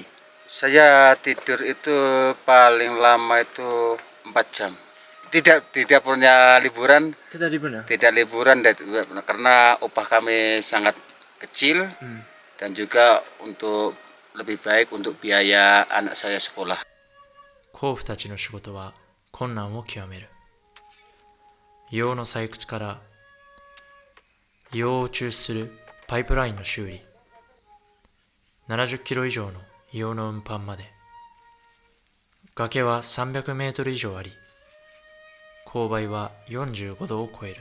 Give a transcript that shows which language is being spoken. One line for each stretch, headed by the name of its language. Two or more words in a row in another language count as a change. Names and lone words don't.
Indonesian: Saya tidur itu paling lama itu 4 jam. Tidak punya liburan. Tidak liburan karena upah kami sangat kecil, dan juga untuk lebih baik untuk biaya anak saya sekolah.
Japanese: 甲府たちの仕事は困難を極める。硫黄の採掘から硫黄を抽出するパイプラインの修理、70キロ以上の硫黄の運搬まで。崖は300メートル以上あり、勾配は45度を超える。